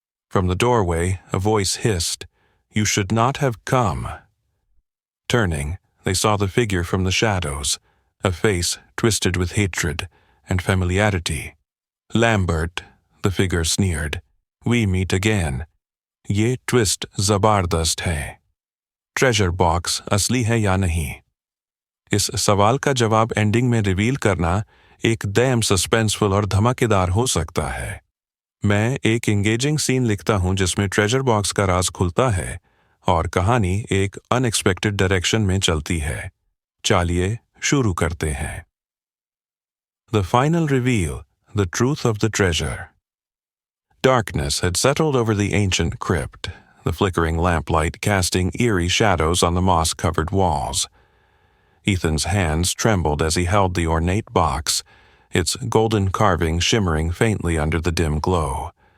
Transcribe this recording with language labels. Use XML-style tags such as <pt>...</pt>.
<en>From the doorway, a voice hissed, "You should not have come." Turning, they saw the figure from the shadows, a face twisted with hatred and familiarity. "Lambert," the figure sneered, "we meet again.</en> <hi>Ye twist zabardast hai." Treasure box असली है या नहीं? इस सवाल का जवाब ending में reveal करना एक दम सस्पेंसफुल और धमाकेदार हो सकता है। मैं एक एंगेजिंग सीन लिखता हूं जिसमें ट्रेजर बॉक्स का राज खुलता है और कहानी एक अनएक्सपेक्टेड डायरेक्शन में चलती है। चलिए शुरू करते हैं।</hi> <en>The final reveal, the truth of the treasure. Darkness had settled over the ancient crypt, the flickering lamplight casting eerie shadows on the moss-covered walls. Ethan's hands trembled as he held the ornate box, its golden carving shimmering faintly under the dim glow.</en>